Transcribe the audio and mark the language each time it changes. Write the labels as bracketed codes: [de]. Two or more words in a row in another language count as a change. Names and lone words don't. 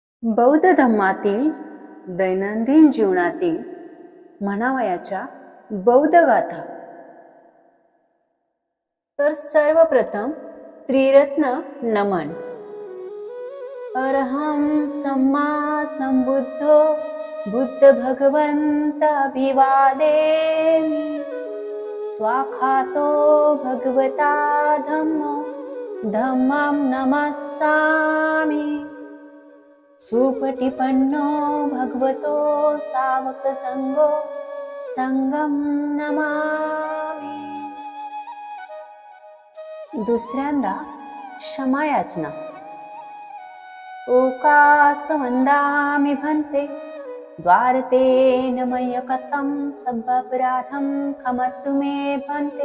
[mr] बौद्ध धम्मातील दैनंदिन जीवनातील म्हणावयाच्या बौद्ध गाथा. तर सर्वप्रथम त्रिरत्न नमन. [pi] अरहं सम्मा संबुद्धो बुद्ध भगवंताभिवादेमि. स्वाखातो भगवता धम्मो धम्मं नमस्सामि. सुपटिपन्नो भगवतो सावक संगो संगम नमामि. [mr] दुसऱ्यांदा क्षमायाचना. [pi] ओकास वंदामि भन्ते द्वारतेन मय्यकतं सब्बपराधं खमत्तु मे भन्ते.